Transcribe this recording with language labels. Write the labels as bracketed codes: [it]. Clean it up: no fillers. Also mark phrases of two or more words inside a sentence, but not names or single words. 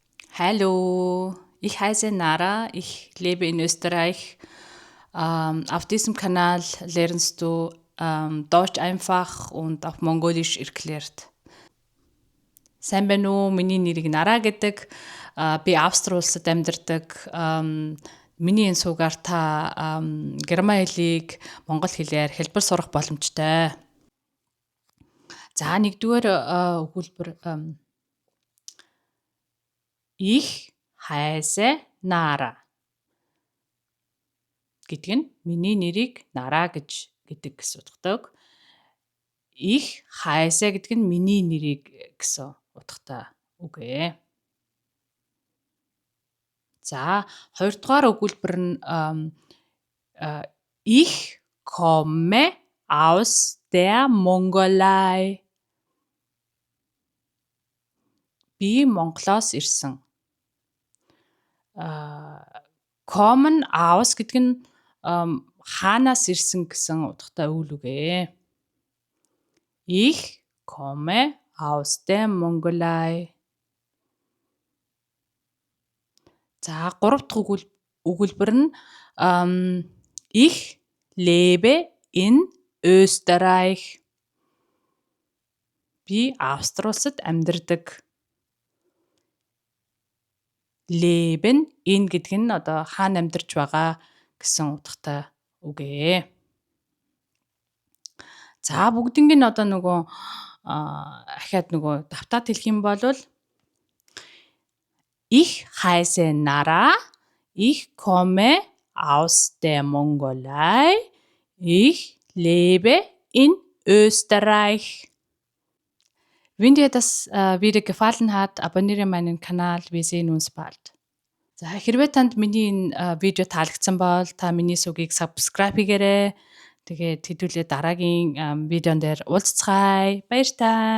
[de] Hallo, ich heiße Nara, ich lebe in Österreich. Auf diesem Kanal lernst du Deutsch einfach und auch Mongolisch erklärt. [mn] Сайн байна уу? Миний нэрийг Нара гэдэг. Би Австри улсад амьдардаг. Миний энэ суугаар та герман хэлийг монгол хэлээр хэлбэр сурах боломжтой. За нэгдүгээр өгүүлбэр [de] Ich heiße Nara [mn] гэдэг нь миний нэрийг Нара гэдэг гэсэн утгатай. [de] Ich heiße [mn] гэдэг нь миний нэрийг гэсэн утгатай үг ээ. За хоёрдугаар өгүүлбэр нь [de] Ich komme aus der Mongolei. [mn] Би Монголоос ирсэн. [de] Kommen aus [mn] гэдэг нь хаанаас ирсэн гэсэн утгатай үйл үг ээ. [de] Ich komme aus der Mongolei. [mn] За гурав дахь өгүүлбэр нь [de] Ich lebe in Österreich. [mn] Би Австри улсад амьдардаг. [de] Leben in [mn] гэдэг нь одоо хаана амьдарч байгаа гэсэн утгатай үг ээ. За бүгднийг нь одоо нөгөө ахаад нөгөө давтаад хэлэх юм бол [de] Ich heiße Nara, ich komme aus der Mongolei, ich lebe in Österreich. Wenn dir das Video gefallen hat, abonniere meinen Kanal. Wir sehen uns bald. [mn] За хэрвээ танд миний энэ видео таалагдсан бол та миний сувгийг subscribe хийгээрэй. Тэгээд хэдүүлээ дараагийн видеон дээр уулзцгаая. Баяр таа.